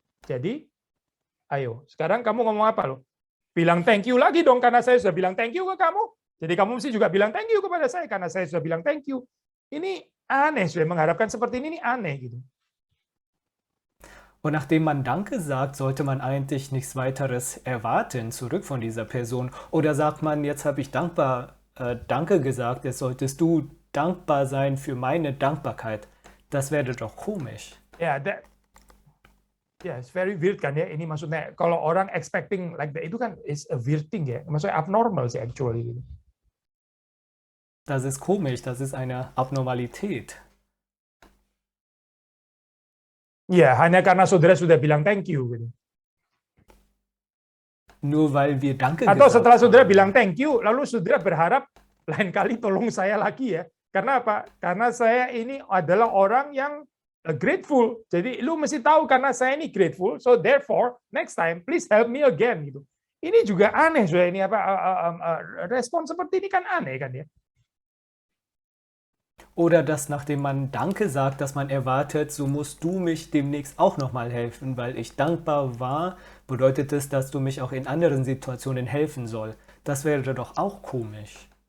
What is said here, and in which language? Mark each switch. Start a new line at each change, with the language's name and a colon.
Indonesian: Jadi, ayo, sekarang kamu ngomong apa loh? Bilang thank you lagi dong karena saya sudah bilang thank you ke kamu. Jadi kamu mesti juga bilang thank you kepada saya karena saya sudah bilang thank you. Ini aneh, sudah mengharapkan seperti ini aneh gitu.
German: Und nachdem man Danke sagt, sollte man eigentlich nichts weiteres erwarten zurück von dieser Person. Oder sagt man, jetzt habe ich Danke gesagt, jetzt solltest du dankbar sein für meine Dankbarkeit. Das wäre doch komisch.
Indonesian: Ya,
English: it's very weird
Indonesian: kan ya. Ini maksudnya kalau orang
English: expecting like that
Indonesian: itu kan
English: is a weird thing
Indonesian: ya. Maksudnya abnormal sih actually gitu.
German: Das ist komisch, das ist eine Abnormalität.
Indonesian: Ya, hanya karena saudara sudah bilang thank you gitu.
German: Nur weil wir Danke
Indonesian: Atau
German: gesagt
Indonesian: setelah saudara
German: haben.
Indonesian: bilang thank you, lalu saudara berharap lain kali tolong saya lagi ya. Karena apa? Karena saya ini adalah orang yang grateful. Jadi lu mesti tahu karena saya ini grateful,
English: so therefore next time please help me again
Indonesian: gitu. Ini juga aneh saudara ini apa respon seperti ini kan aneh kan ya.
German: Oder dass nachdem man Danke sagt, dass man erwartet, so musst du mich demnächst auch nochmal helfen, weil ich dankbar war, bedeutet es, dass du mich auch in anderen Situationen helfen soll. Das wäre doch auch komisch.